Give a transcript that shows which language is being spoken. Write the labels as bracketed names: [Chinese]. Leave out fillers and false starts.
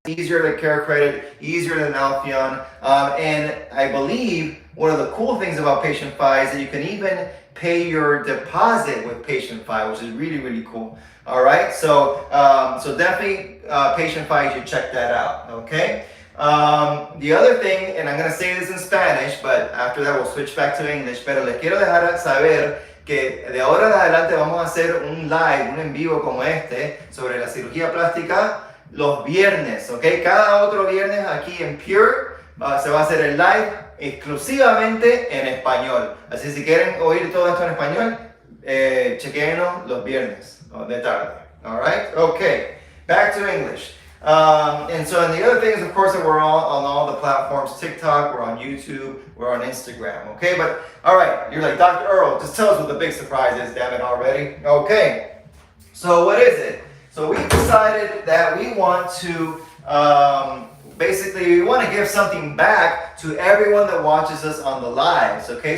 [English] It's easier to care credit, easier than Alphion. And I believe one of the cool things about PatientFi is that you can even pay your deposit with PatientFi, which is really cool. All right, so definitely PatientFi, you should check that out. Okay. The other thing, and I'm going to say this in Spanish, but after that we'll switch back to English, [Spanish] pero les quiero dejar saber que de ahora en adelante vamos a hacer un live, un en vivo como este, sobre la cirugía plástica los viernes, ¿ok? Cada otro viernes aquí en Pure se va a hacer el live exclusivamente en español. Así si quieren oír todo esto en español, chequéenos los viernes de tarde. [English] All right? Okay, back to English. And the other thing is, of course, that we're all on all the platforms. TikTok, we're on YouTube, we're on Instagram, okay? But, all right, you're like, Dr. Earl, just tell us what the big surprise is, damn it, already. Okay, so what is it? So we decided that we want to, we want to give something back to everyone that watches us on the lives, okay?